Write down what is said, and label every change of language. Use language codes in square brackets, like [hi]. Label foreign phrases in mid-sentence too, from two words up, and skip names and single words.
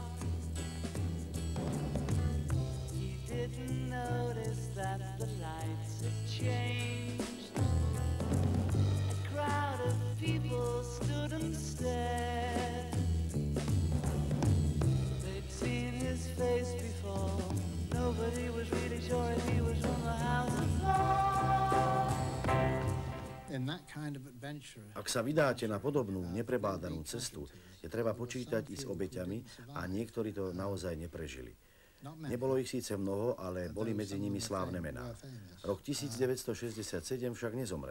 [en] Didn't notice that the lights had changed. A crowd of people stood and stared. They'd seen his face before. Nobody was really sure if he was from the House of Lords. [sk] Ak sa vydáte na podobnú neprebádanú cestu, je treba počítať i s obeťami a niektorí to naozaj neprežili. Nebolo ich síce mnoho, ale boli medzi nimi slávne mená. Rok 1967 však nezomrel.